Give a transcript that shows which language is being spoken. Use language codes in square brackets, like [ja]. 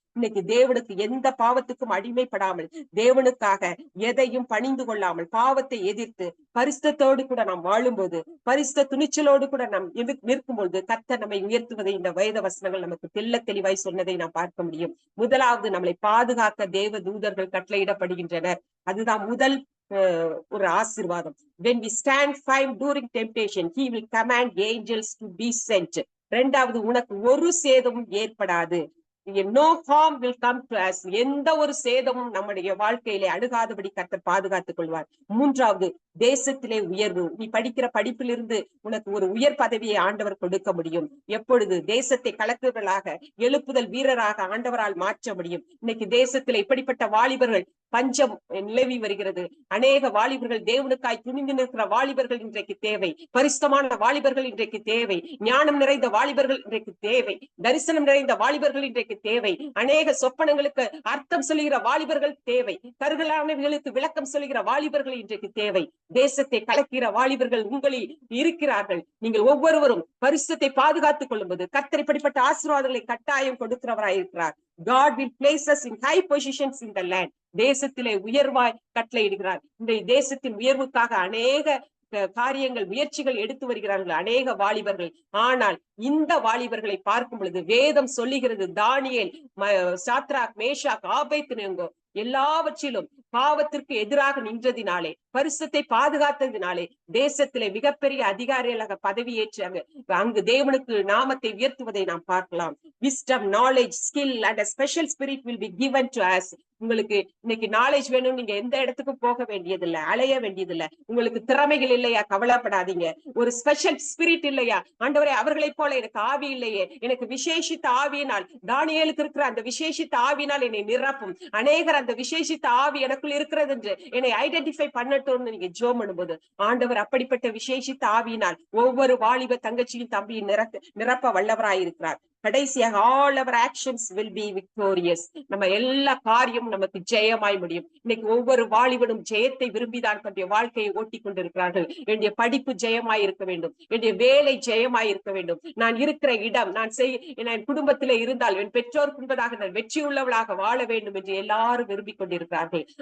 [ta] இன்னைக்கு தேவனுக்கு எந்த பாவத்துக்கும் அடிமைப்படாமல், தேவனுக்காக எதையும் பணிந்து கொள்ளாமல், பாவத்தை எதிர்த்து பரிசுத்தத்தோடு கூட நாம் வாழும்போது, பரிசுத்த துணிச்சலோடு கூட நாம் நிற்கும்போது கர்த்தர் நம்மை உயர்த்துவதை இந்த வேத வசனங்கள் நமக்கு தெளிவாய் சொன்னதை நாம் பார்க்க முடியும். முதலாவது, நம்மளை பாதுகாக்க தேவ தூதர்கள் கட்டளையிடப்படுகின்றனர். அதுதான் முதல் ஒரு ஆசீர்வாதம். [en] when we stand firm during temptation he will command angels to be sent. [ta] இரண்டாவது, உனக்கு ஒரு சேதமும் ஏற்படாது. [en] no harm will come to us. [ta] எந்த ஒரு சேதமும் நம்முடைய வாழ்க்கையிலே அணுகாதபடி கர்த்தர் பாதுகாத்துக் கொள்வார். மூன்றாவது, தேசத்திலே உயர்வு. நீ படிக்கிற படிப்பிலிருந்து உனக்கு ஒரு உயர் பதவியை ஆண்டவர் கொடுக்க முடியும். எப்பொழுது? தேசத்தை கலக்குவர்களாக, எழுப்புதல் வீரராக ஆண்டவரால் மாற்ற முடியும். இன்னைக்கு தேசத்திலே இப்படிப்பட்ட வாலிபர்கள், பஞ்சம் நிலவி வருகிறது. அநேக வாலிபர்கள், தேவனுக்காய் துணிந்து நிற்கிற வாலிபர்கள் இன்றைக்கு தேவை. பரிசுத்தமான வாலிபர்கள் இன்றைக்கு தேவை. ஞானம் நிறைந்த வாலிபர்கள் இன்றைக்கு தேவை. தரிசனம் நிறைந்த வாலிபர்கள் இன்றைக்கு தேவை. அநேக சொப்பனங்களுக்கு அர்த்தம் சொல்லுகிற வாலிபர்கள் தேவை. கருகலானவர்களுக்கு விளக்கம் சொல்லுகிற வாலிபர்கள் இன்றைக்கு தேவை. தேசத்தை கலக்கிற வாலிபர்கள் உங்களில் இருக்கிறார்கள். நீங்கள் ஒவ்வொருவரும் பரிசுத்தத்தை பாதுகாத்துக் கொள்ளும்போது கர்த்தர் இப்படிப்பட்ட ஆசீர்வாதங்களை கட்டாயம் கொடுக்கிறவராய் இருக்கிறார். [en] God will place us in high positions in the land. [ta] தேசத்திலே உயர்வாய் கட்டளையிடுகிறார். இந்த தேசத்தின் உயர்வுக்காக அநேக காரியங்கள், முயற்சிகள் எடுத்து வருகிறார்கள் அநேக வாலிபர்கள். ஆனால் இந்த வாலிபர்களை பார்க்கும் பொழுது வேதம் சொல்லுகிறது, தானியேல், சாத்ராக், மேஷாக், ஆபேத்நேகோ எல்லாவற்றிலும் பாவத்திற்கு எதிராக நின்றதினாலே, பரிசுத்தை பாதுகாத்ததினாலே தேசத்திலே மிகப்பெரிய அதிகாரிகளாக பதவியேற்றாங்க. அங்கு தேவனுக்கு நாமத்தை உயர்த்துவதை நாம் பார்க்கலாம். [en] Wisdom, knowledge, skill and a special spirit will be given to us. [ta] உங்களுக்கு இன்னைக்கு நாலேஜ் வேணும், நீங்க எந்த இடத்துக்கும் போக வேண்டியதில்லை, அலைய வேண்டியதில்லை. உங்களுக்கு திறமைகள் இல்லையா? கவலைப்படாதீங்க. ஒரு ஸ்பெஷல் ஸ்பிரிட் இல்லையா? ஆண்டவரே, அவர்களைப் போல எனக்கு ஆவி இல்லையே, எனக்கு விசேஷித்த ஆவியினால், தானியேலுக்கு இருக்கிற அந்த விசேஷித்த ஆவியினால் என்னை நிரப்பும். அநேகர் அந்த விசேஷித்த ஆவி எனக்குள் இருக்கிறது என்று என்னை ஐடென்டிஃபை பண்ணட்டும்னு நீங்க ஜெபம் பண்ணும்போது ஆண்டவர் அப்படிப்பட்ட விசேஷித்த ஆவியினால் ஒவ்வொரு வாலிப தங்கச்சியும் தம்பியும் நிரப்ப வல்லவராயிருக்கிறார். கடைசியாக [en] all our actions will be victorious. [ta] நம்ம எல்லா காரியமும் நமக்கு ஜெயமாய் முடியும். இன்னைக்கு ஒவ்வொரு வாலிபனும் ஜெயத்தை விரும்பிதான் தன்னுடைய வாழ்க்கையை ஓட்டி கொண்டிருக்கிறார்கள். என்னுடைய படிப்பு ஜெயமாய் இருக்க வேண்டும், என்னுடைய வேலை ஜெயமாய் இருக்க வேண்டும், நான் இருக்கிற இடம், என் குடும்பத்திலே இருந்தால் என் பெற்றோர் என்பதாக நான் வெற்றி உள்ளவளாக வாழ வேண்டும் என்று எல்லாரும் விரும்பிக் கொண்டிருக்கிறார்கள்.